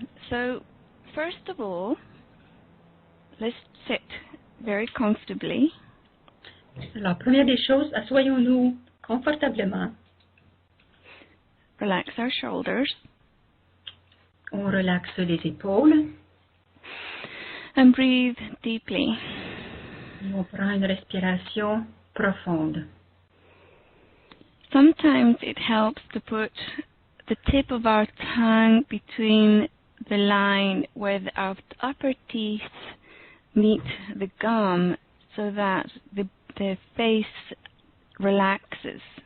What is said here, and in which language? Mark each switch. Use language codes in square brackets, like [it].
[en] So, first of all, let's sit very comfortably. [fr] Alors, première des choses, assoyons-nous confortablement. [en] Relax our shoulders. [fr] On relaxe les épaules. [en] And breathe deeply. [fr] On prend une respiration profonde. [en] Sometimes it helps to put the tip of our tongue between the line where our upper teeth meet the gum so that the face relaxes.